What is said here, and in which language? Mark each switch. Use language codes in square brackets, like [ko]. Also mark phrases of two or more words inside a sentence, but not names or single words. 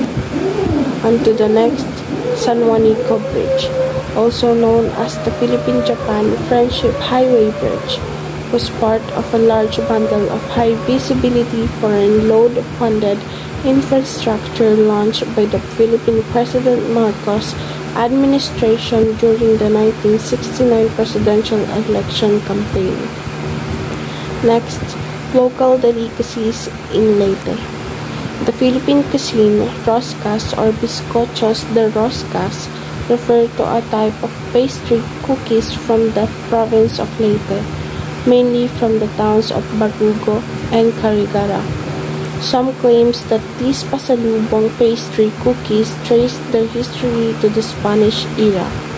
[en] On to the next, San Juanico Bridge, also known as the Philippine-Japan Friendship Highway Bridge, was part of a large bundle of high-visibility foreign load-funded infrastructure launched by the Philippine President Marcos administration during the 1969 presidential election campaign. Next, local delicacies in Leyte. The Philippine cuisine, roscas or bizcochos de roscas, refer to a type of pastry cookies from the province of Leyte, mainly from the towns of Barugo and Carigara. Some claims that these pasalubong pastry cookies trace their history to the Spanish era.